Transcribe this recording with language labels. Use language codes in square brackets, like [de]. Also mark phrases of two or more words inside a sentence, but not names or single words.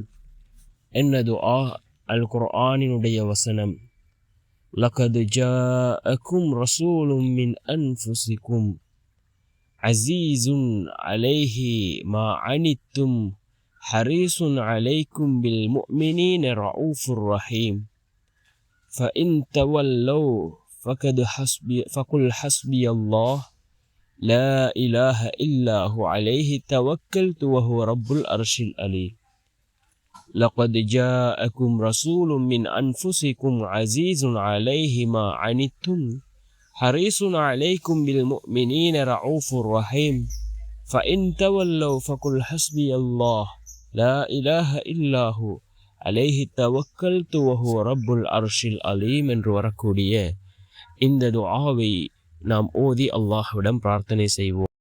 [ta] என்ன துஆ? அல் குர்ஆனினுடைய வசனம், [ar] لقد جاءكم رسول من أنفسكم عزيز عليه ما عنتم حريص عليكم بالمؤمنين رؤوف رحيم فإن تولوا فقل حسبي الله لا إله إلا هو عليه توكلت وهو رب العرش العليم. لقد جاءكم رسول من أنفسكم عزيز عليه ما عنتم حريص عليكم بالمؤمنين رؤوف رحيم فإن تولوا فقل حسبي الله لا إله إلا هو عليه توكلت وهو رب العرش العليم [ta] என்று வரக்கூடிய இந்த துஆவை நாம் ஓதி அல்லாஹ்விடம் பிரார்த்தனை செய்வோம்.